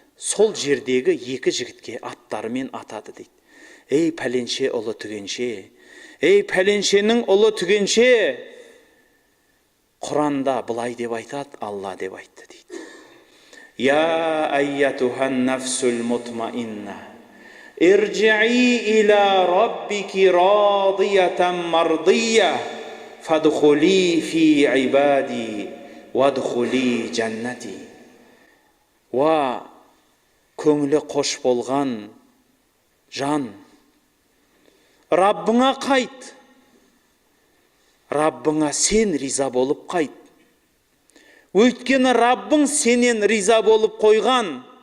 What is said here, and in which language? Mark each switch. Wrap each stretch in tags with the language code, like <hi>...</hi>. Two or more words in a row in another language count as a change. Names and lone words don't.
<kk>Сол жердегі екі жігітке аттарымен атады дейді. Ей пәленше ұлы түгенше, ей пәленшенің ұлы түгенше. Құранда былай деп айтады, Алла деп айтты дейді.</kk> <ar>يا أيتها النفس المطمئنة, ارجعي إلى ربك راضية مرضية فادخلي في عبادي وادخلي جنتي.</ar> <kk>Ва көңілі қош болған жан, Раббыңа қайт. Раббыңа сен риза болып қайт. Өйткені Раббың сенен риза болып қойған.</kk>